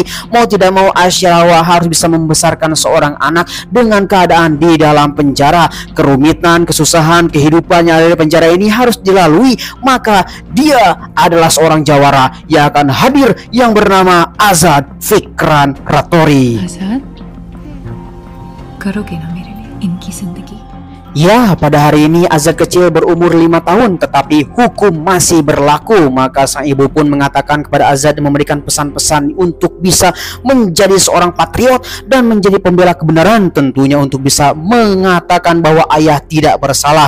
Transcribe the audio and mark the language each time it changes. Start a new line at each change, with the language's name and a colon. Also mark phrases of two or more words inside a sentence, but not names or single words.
Indonesian: Mau tidak mau Ashirawa harus bisa membesarkan seorang anak dengan keadaan di dalam penjara. Kerumitan, kesusahan, kehidupan yang ada di penjara ini harus dilalui. Maka dia adalah seorang jawara yang akan hadir yang bernama Azad Vikran Rattori.
Hindi: Azad, करोगे ना मेरे लिए इनकी जिंदगी?
Indonesian: Ya, pada hari ini Azad kecil berumur 5 tahun, tetapi hukum masih berlaku. Maka sang ibu pun mengatakan kepada Azad dan memberikan pesan-pesan untuk bisa menjadi seorang patriot dan menjadi pembela kebenaran, tentunya untuk bisa mengatakan bahwa ayah tidak bersalah.